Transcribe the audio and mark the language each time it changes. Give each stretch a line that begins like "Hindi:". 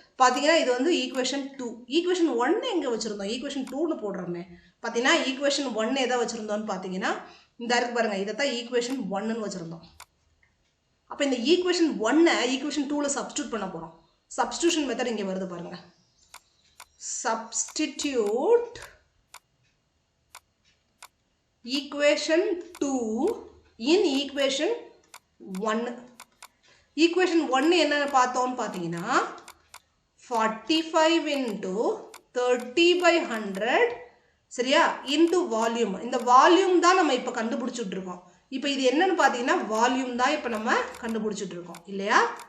Tamil: பார்த்தீங்கன்னா இது வந்து ஈக்குவேஷன் 2. ஈக்குவேஷன் 1 எங்கே வச்சுருந்தோம், ஈக்குவேஷன் 2ன்னு போடுறோமே. பார்த்தீங்கன்னா ஈக்குவேஷன் 1 எதை வச்சுருந்தோன்னு பார்த்தீங்கன்னா இந்த இருக்கு பாருங்கள், இதை தான் ஈக்குவேஷன் 1ன்னு வச்சுருந்தோம். அப்போ இந்த ஈக்குவேஷன் 1 ஈக்குவேஷன் 2ல் சப்ஸ்டியூட் பண்ண போகிறோம். சப்ஸ்டியூஷன் மெத்தட் இங்கே வருது பாருங்கள்.
English: Substitute equation 2 in equation 1.
Tamil: equation 1 என்னன்னு பார்த்தோம்னு பார்த்தீங்கன்னா 45 into 30/100 சரியா இன்டு வால்யூம். இந்த வால்யூம் தான் நம்ம இப்போ கண்டுபிடிச்சிட்டு இருக்கோம். இப்போ இது என்னன்னு பார்த்தீங்கன்னா வால்யூம் தான் இப்போ நம்ம கண்டுபிடிச்சிட்டு இருக்கோம் இல்லையா.